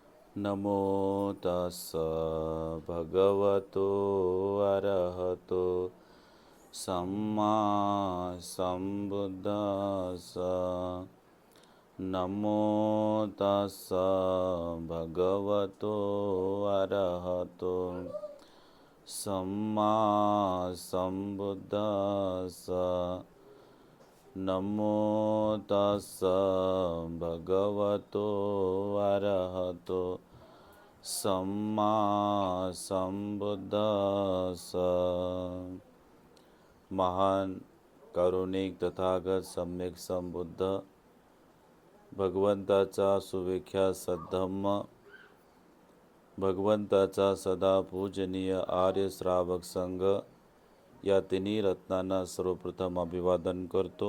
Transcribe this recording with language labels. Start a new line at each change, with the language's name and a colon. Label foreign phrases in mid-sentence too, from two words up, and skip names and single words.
Pali: नमो तस्स भगवतो अरहतो सम्मा सम्बुद्दस्स नमो तस्स भगवतो अरहतो सम्मा सम्बुद्दस्स नमो तस्स भगवतो अरहतो सम्मा संबुद्दस्स.
Marathi: महान कारुणिक तथागत सम्यक संबुद्ध भगवंताचा सुविख्यात सद्धम्म, भगवंताचा सदा पूजनीय आर्य श्रावक संघ या तिन्ही रत्नांना सर्वप्रथम अभिवादन करतो.